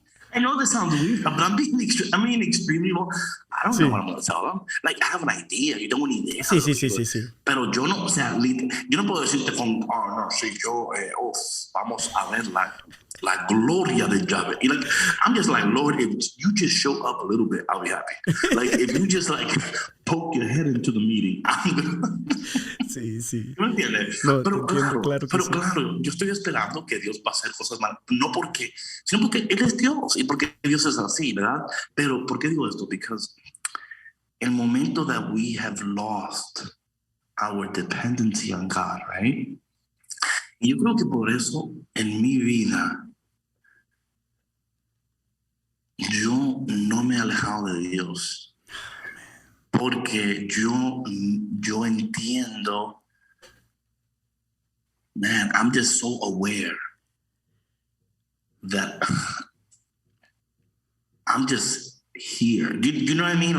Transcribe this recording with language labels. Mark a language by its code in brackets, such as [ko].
[en] I know this sounds weird, but I'm being extremely low. I don't know what I'm going to tell them. Like, I have an idea. You don't want idea. [es] Sí. Pero yo no, o sea, yo no puedo decirte con, no, sí, vamos a verla. La gloria de Yahweh. [en] Like, I'm just like, Lord, if you just show up a little bit, I'll be happy. Like, if you just like poke your head into the meeting, [es] Sí, sí. ¿me entiendes? No, te entiendo, claro que sí. Claro, yo estoy esperando que Dios va a hacer cosas malas, no porque, sino porque Él es Dios y porque Dios es así, ¿verdad? Pero, ¿por qué digo esto? [en] Because [es] el momento [en] that we have lost our dependency on God, right? [es] Y yo creo que por eso en mi vida yo no me he alejado de Dios, porque yo entiendo, man, [en] I'm just so aware that I'm just here. Do you know what I mean?